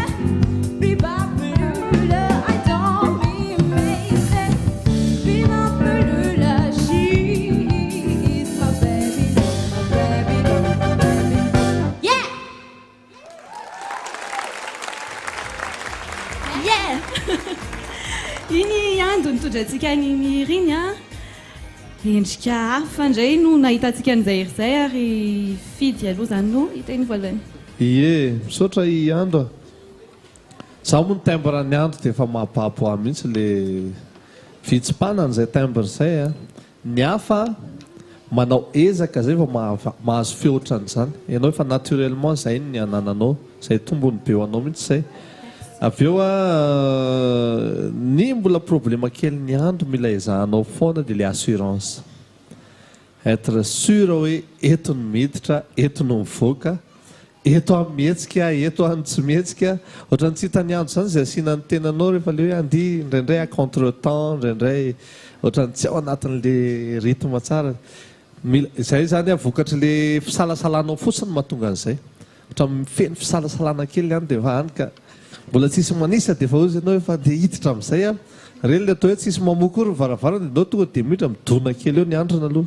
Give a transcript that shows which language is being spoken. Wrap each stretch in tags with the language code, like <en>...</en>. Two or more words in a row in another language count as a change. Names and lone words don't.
<en>Bebopalula, I don't mean maybe. Bebopalula, she is my baby love, my baby love, my baby love. Yeah! Yeah!</en> <mg>Iny ando nitondrantsika niny riny a endrika hafa indray no nahitantsika an'izay ry zay ary fidy aloha zany no hita iny voalohany. Ie, misaotra i andro a. Zaho moa ny timbre ny andro dia efa mahapapo ahy mihitsy le fitsipana an'izay timbre izay a. Ny hafa manao ezaka zay vao mahazo feotran'izany. Ianao efa naturellement izay ny anananao, izay tombony be ho anao mihitsy izay. Avy eo ny mbola problema kely ny andro mila ezahanao foana dia le assurance.</mg> <fr>Être sûr</fr> <mg>hoe eto ny miditra, eto no mivoaka, eto amin'ny mihetsika, eto amin'ny tsy mihetsika. Ohatrany tsy hitany andro izany izay asiana ny tenanao rehefa le hoe andihy indraindray</mg> <fr>à contre-temps,</fr> <mg>indraindray ohatrany tsy ao anatin'le rythme tsara. Izay zany vokatra le fisalasalanao fotsiny mahatonga an'izay. Ohatra mifeny fisalasalana kely any dia efa any ka mbola tsisy manisa dia efa ozy ianao efa dia hiditra amin'izay a. Reny le atao hoe tsisy mamokory ny varavarana dia ianao tonga dia miditra midona kely eo ny androna aloha.</mg>